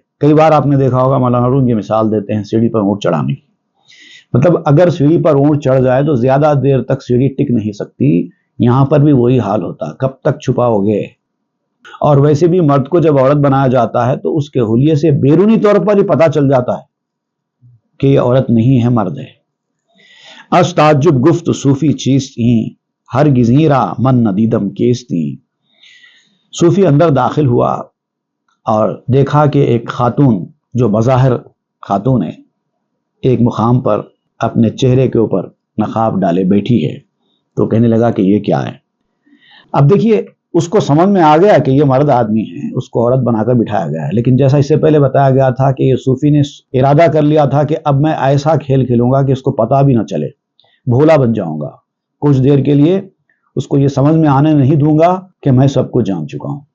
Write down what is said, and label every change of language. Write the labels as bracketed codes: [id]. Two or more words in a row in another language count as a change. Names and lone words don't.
[ur] کئی بار آپ نے دیکھا ہوگا، مولانا روم یہ مثال دیتے ہیں سیڑھی پر اونٹ چڑھانے کی، مطلب اگر سیڑھی پر اونٹ چڑھ جائے تو زیادہ دیر تک سیڑھی ٹک نہیں سکتی۔ یہاں پر بھی وہی حال ہوتا، کب تک چھپاؤ گے۔ اور ویسے بھی مرد کو جب عورت بنایا جاتا ہے تو اس کے حلیے سے بیرونی طور پر ہی پتہ چل جاتا ہے کہ یہ عورت نہیں ہے، مرد ہے۔ [fa] از تعجب گفت صوفی چیستی، ہرگز را من ندیدم کیستی۔ [ur] صوفی اندر داخل ہوا اور دیکھا کہ ایک خاتون جو بظاہر خاتون ہے، ایک مقام پر اپنے چہرے کے اوپر نقاب ڈالے بیٹھی ہے، تو کہنے لگا کہ یہ کیا ہے۔ اب دیکھیے، اس کو سمجھ میں آ گیا کہ یہ مرد آدمی ہے، اس کو عورت بنا کر بٹھایا گیا ہے، لیکن جیسا اس سے پہلے بتایا گیا تھا کہ یہ صوفی نے ارادہ کر لیا تھا کہ اب میں ایسا کھیل کھیلوں گا کہ اس کو پتہ بھی نہ چلے، بھولا بن جاؤں گا، کچھ دیر کے لیے اس کو یہ سمجھ میں آنے نہیں دوں گا کہ میں سب کچھ جان چکا ہوں۔